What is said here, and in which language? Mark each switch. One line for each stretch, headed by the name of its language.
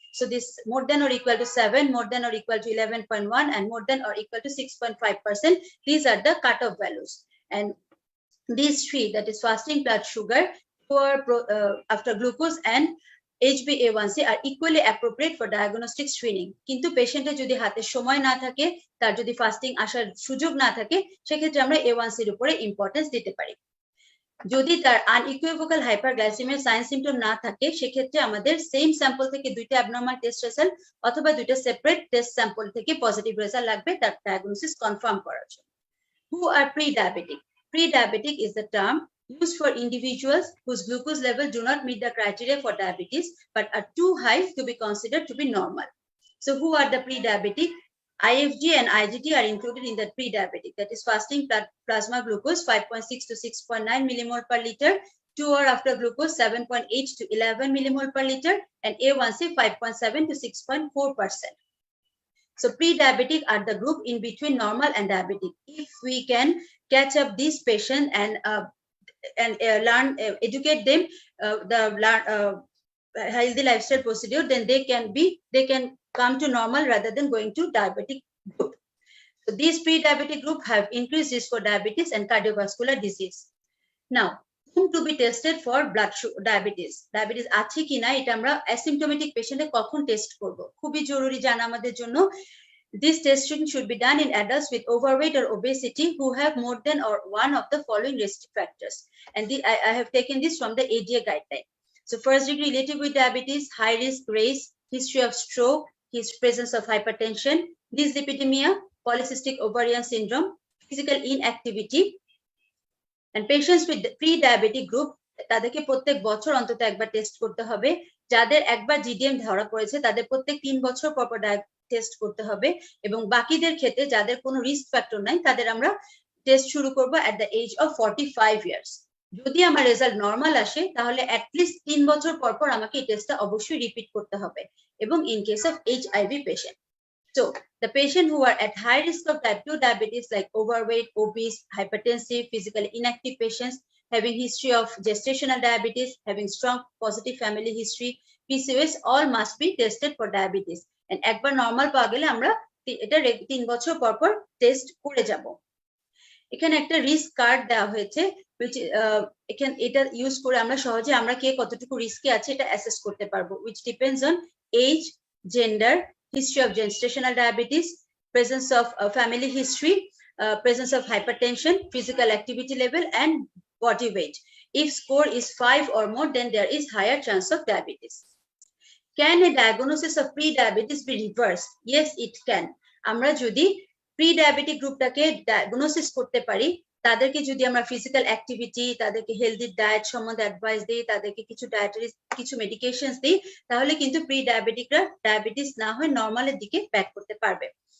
English: So this more than or equal to 7, more than or equal to 11.1, and more than or equal to 6.5%. These are the cutoff values. And these three, that is fasting blood sugar, after glucose, and HbA1c are equally appropriate for diagnostic screening.
Bangla: কিন্তু পেশেন্টের যদি হাতে সময় না থাকে, তার যদি fasting আসার সুযোগ না থাকে, সেক্ষেত্রে আমরা A1c এর উপরে ইম্পর্টেন্স দিতে পারি। যদি তার আনইকুইভোকাল হাইপারগ্লাইসেমিয়া সাইন সিম্পটম না থাকে, সেক্ষেত্রে আমাদের সেম স্যাম্পল থেকে দুইটা অ্যাবনর্মাল টেস্ট রেজাল্ট অথবা দুইটা সেপারেট টেস্ট স্যাম্পল থেকে পজিটিভ রেজাল্ট লাগবে তার ডায়াগনোসিস কনফার্ম করার জন্য।
English: Who are pre-diabetic? Pre-diabetic is the term used for individuals whose glucose level do not meet the criteria for diabetes but are too high to be considered to be normal. So who are the pre-diabetic? IFG and IGT are included in the pre-diabetic, that is fasting plasma glucose 5.6 to 6.9 millimole per liter, 2 hour after glucose 7.8 to 11 millimole per liter, and A1c 5.7 to 6.4%. So pre-diabetic are the group in between normal and diabetic. If we can catch up these patients and learn, educate them the healthy lifestyle procedure, then they can come to normal rather than going to diabetic group. So these pre-diabetic group have increased risk for diabetes and cardiovascular disease. Now, whom to be tested for blood sugar diabetes?
Bangla: Diabetes আছে কিনা এটা আমরা asymptomatic পেশেন্টে কখন test করব, খুবই জরুরি জানা আমাদের জন্য।
English: This testing should be done in adults with overweight or obesity who have more than or one of the following risk factors. And I have taken this from the ADA guideline. So first degree relative with diabetes, high risk race, history of stroke, his presence of hypertension, dyslipidemia, polycystic ovarian syndrome, physical inactivity. And patients with the pre-diabetic group,
Bangla: তাদেরকে প্রত্যেক বছর অন্তত একবার test করতে হবে। যাদের একবার GDM ধরা পড়েছে তাদের প্রত্যেক 3 বছর পর পর টেস্ট করতে হবে, এবং বাকিদের ক্ষেত্রে যাদের কোনো রিস্ক ফ্যাক্টর নাই তাদের আমরা টেস্ট শুরু করব
English: at the age of 45 years.
Bangla: যদি আমার রেজাল্ট নরমাল আসে তাহলে
English: at least
Bangla: 3 বছর পর পর আমাকে এই টেস্টটা অবশ্যই রিপিট করতে হবে, এবং in case of HIV patient.
English: So the patient who are at high risk of type 2 diabetes like overweight, obese, hypertensive, physically inactive patients, having history of gestational diabetes, having strong positive family history, PCOS, all must be tested for diabetes.
Bangla: And একবার normal পাওয়া গেলে আমরা এটা 3 বছর পর পর test করে যাব। এখানে একটা রিস্ক কার্ড দেওয়া হয়েছে, এখানে এটা ইউজ করে আমরা সহজে আমরা কে কতটুকু রিস্কে আছে এটা অ্যাসেস করতে পারবো,
English: which depends on age, gender, history of gestational diabetes, presence of family history, presence of hypertension, physical activity level, and body weight. If score is 5 or more, then there is higher chance of diabetes. Can a diagnosis of pre-diabetes be reversed? Yes, it can.
Bangla: আমরা যদি pre-diabetic গ্রুপটাকে diagnosis করতে পারি, তাদেরকে যদি আমরা physical activity, তাদেরকে healthy diet সম্বন্ধে advice দিই, তাদেরকে কিছু ডায়েটারি কিছু মেডিকেশনস দিই, তাহলে কিন্তু প্রি-ডায়াবেটিকরা ডায়াবেটিস না হয়ে নরমালের দিকে ব্যাক করতে পারবে।